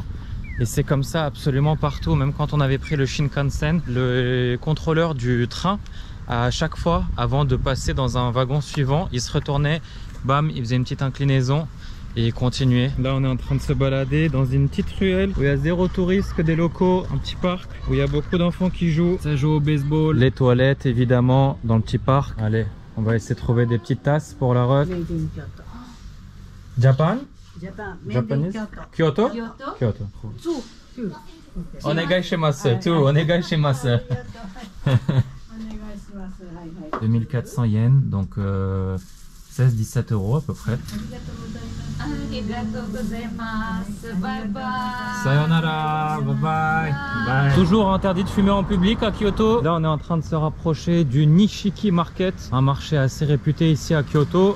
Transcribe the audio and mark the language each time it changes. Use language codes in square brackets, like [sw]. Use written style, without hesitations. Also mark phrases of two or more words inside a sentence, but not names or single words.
[fr] Et c'est comme ça absolument partout. Même quand on avait pris le Shinkansen, le contrôleur du train, à chaque fois avant de passer dans un wagon suivant, il se retournait, bam, il faisait une petite inclinaison et il continuait. Là on est en train de se balader dans une petite ruelle où il y a zéro touriste, que des locaux, un petit parc où il y a beaucoup d'enfants qui jouent. Ça joue au baseball. Les toilettes évidemment dans le petit parc. Allez, on va essayer de trouver des petites tasses pour la ref. [en] Japan? Japanese? Kyoto? Kyoto. [ja] お願いします. [fr] 2400 yens, donc 16-17 euros à peu près. [en] Sayonara, bye bye. Bye. [fr] Toujours interdit de fumer en public à Kyoto. Là on est en train de se rapprocher du Nishiki Market, un marché assez réputé ici à Kyoto.